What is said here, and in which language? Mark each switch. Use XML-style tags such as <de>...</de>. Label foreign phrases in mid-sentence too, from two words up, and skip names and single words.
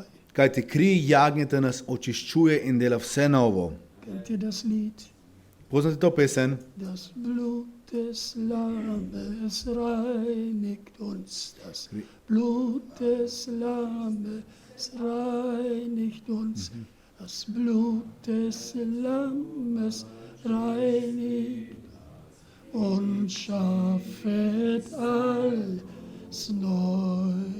<sl>Kajti kri jagnjeta nas očiščuje in dela vse novo.</sl> <de>Kennt ihr das Lied?</de> <sl>Poznate to pesen?</sl> <de>Das Blut des Lammes reinigt uns. Das Blut des Lammes reinigt uns. Das Blut des Lammes reinigt und schaffet alles neu.</de>